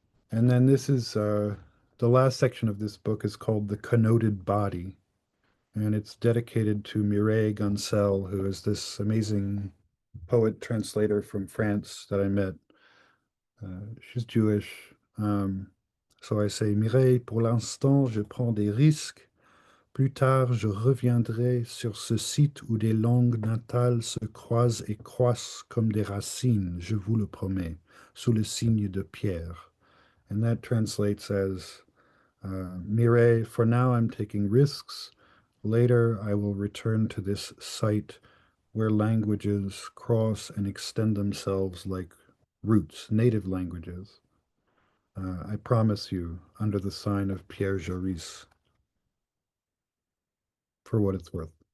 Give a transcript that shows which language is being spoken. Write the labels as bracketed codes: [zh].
[en] And then this is the last section of this book is called The Connoted Body, and it's dedicated to Mireille Goncel, who is this amazing poet translator from France that I met. She's Jewish. So I say, [fr] Mireille, pour l'instant, je prends des risques. Plus tard, je reviendrai sur ce site où des langues natales se croisent et croissent comme des racines, je vous le promets, sous le signe de pierre. [en] And that translates as, Mireille, for now I'm taking risks. Later, I will return to this site where languages cross and extend themselves like roots, native languages. I promise you, under the sign of Pierre Jarisse, for what it's worth.